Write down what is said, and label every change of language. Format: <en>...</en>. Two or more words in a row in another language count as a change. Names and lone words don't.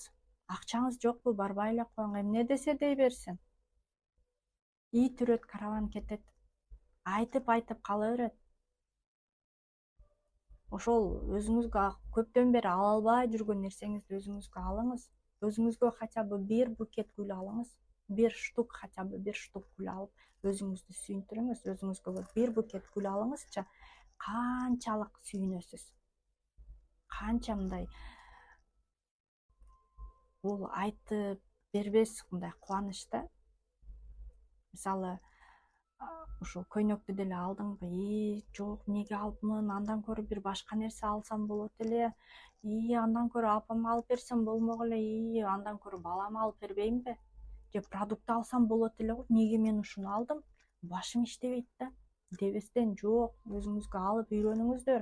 <ky>Акчаңыз жокпу, барбай эле коюң, эмне десе дей берсин. Ит үрөт, караван кетет. Айтып кала берет. Ошол өзүңүзгө көптөн бери ала албай жүргөн нерсеңизди өзүңүзгө алыңыз. Өзүңүзгө</ky> <ru>хотя бы</ru> <ky>бир букет гүл алыңыз.</ky> <ru>Хотя бы</ru> <ky>бир штук гүл алып, өзүңүздү сүйүндүрүңүз. Өзүңүзгө бир букет гүл алыңызчы, канчалык сүйүнөсүз. Канча мындай бул айтып бербес мындай кубаныч да. Мисалы, ушул көйнөктү деле алдыңбы, жок, эмнеге алыпмын, андан көрө бир башка нерсе алсам болот эле, андан көрө апама алып берсем болмок эле, андан көрө балама алып бербеймби, же продукт алсам болот эле го, эмнеге мен ушуну алдым, башым иштебейт да дебестен, жок, өзүңүзгө алып үйрөнүңүздөр.</ky>